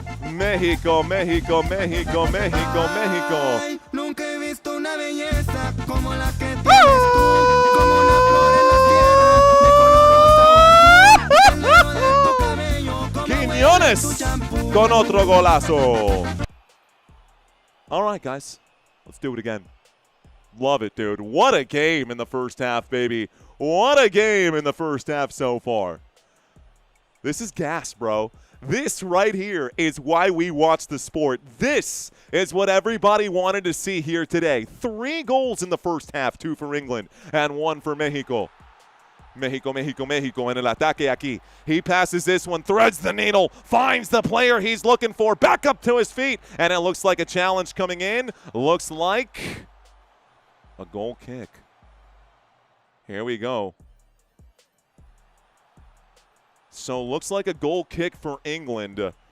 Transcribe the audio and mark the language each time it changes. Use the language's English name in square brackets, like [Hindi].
[Spanish] Mexico, Mexico, Mexico, Mexico, Mexico. Nunca he visto una belleza como la que tienes tú, como una flor en la tierra, de color rosa o azul, el negro de tu cabello, como Quiñones huele tu champú. con otro golazo. [English] All right, guys. Let's do it again. Love it, dude. What a game in the first half, baby. What a game in the first half so far. This is gas, bro. This right here is why we watch the sport. This is what everybody wanted to see here today. 3 goals in the first half, 2 for England and 1 for Mexico. [Spanish] Mexico, Mexico, Mexico en el ataque aquí. [English] He passes this one, threads the needle, finds the player he's looking for, back up to his feet, and it looks like a challenge coming in. Looks like a goal kick. Here we go. So looks like a goal kick for England.